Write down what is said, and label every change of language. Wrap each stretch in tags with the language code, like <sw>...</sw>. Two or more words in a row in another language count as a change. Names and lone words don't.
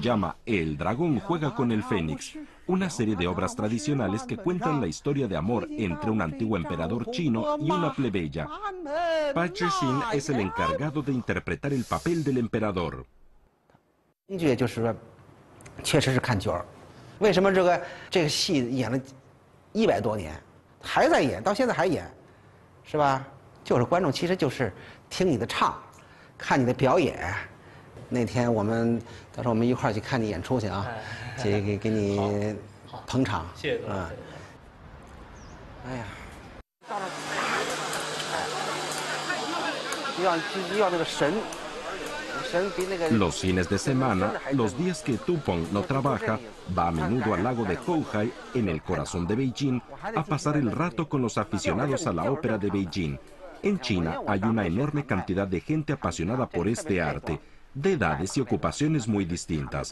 <es>llama El dragón juega con el fénix, una serie de obras tradicionales que cuentan la historia de amor entre un antiguo emperador chino y una plebeya. Pai Zhexin es el encargado de interpretar el papel del emperador.</es> <zh>京剧就是说，确实是看角儿。为什么这个戏演了100多年，还在演，到现在还演，是吧？就是观众其实就是听你的唱，看你的表演。那天到时候我们一块儿去看你演出去啊，给你捧场。谢谢啊。哎呀，要那个神</zh> <es>Los fines de semana, los días que Tupong no trabaja, va a menudo al lago de Houhai, en el corazón de Beijing, a pasar el rato con los aficionados a la ópera de Beijing. En China hay una enorme cantidad de gente apasionada por este arte, de edades y ocupaciones muy distintas.</es>